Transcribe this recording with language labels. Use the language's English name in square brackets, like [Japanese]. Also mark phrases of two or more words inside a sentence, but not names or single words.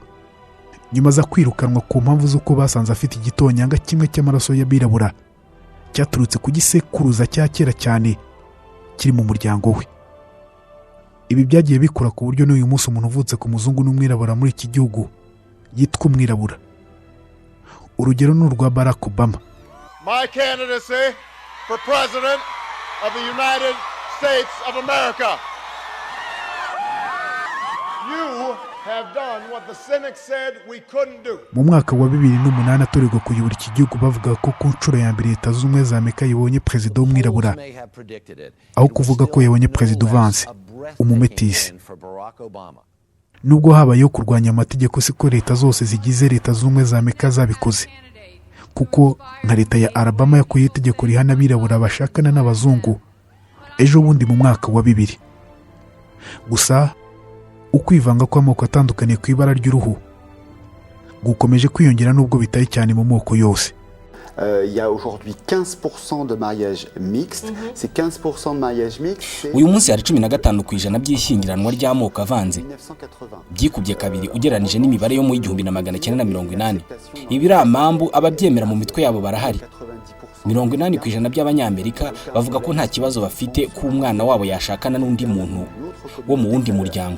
[Kinyarwanda] Nyuma za kwirukanwa ku mpamvu z'uko basanze afite igitonyanga kimwe cy'amaraso y'abirabura cyaturutse ku gisekuruza cya kera cyane kiri mu muryango we. Ibi byagiye bikura ku buryo n'uyu munsi umuntu uvutse ku muzungu n'umwirabura muri iki gihugu yitwa umwirabura. Urugero ni urwa Barack Obama. [English] My candidacy for president of the United States of America. You have done what the cynics said we couldn't do. [Kinyarwanda] Mu mwaka wa 2008 atorerwa kuyobora iki gihugu bavuga ko ku nshuro ya mbere Leta Zunze Ubumwe za Amerika yibonye perezida w'umwirabura, aho kuvuga ko yabonye perezida uvanze umumetisi. Nubwo habayeho kurwanya amategeko, siko leta zose zigize Leta Zunze Ubumwe za Amerika zabikoze, kuko nka leta ya Alabama yakuye itegeko rihana abirabura bashakana n'abazungu ejo bundi mu mwaka wa 2000. Gusa ukwivanga kw'amoko atandukanye ku ibara ry'uruhu gukomeje kwiyongera nubwo bitari cyane mu moko yose. [French] Il y a aujourd'hui 15% de mariages mixtes. Ces 15% de mariages mixtes, [Kinyarwanda] uyu munsi hari 15% by'ishyingiranwa ry'amoko avanze, byikubye kabiri ugereranije n'imibare yo mu 1980. Ibi ramambu ababyemera mu mitwe yabo barahari. 80% by'abanyamerika bavuga ko nta kibazo bafite ko umwana wabo yashakana n'undi muntu wo mu wundi muryango.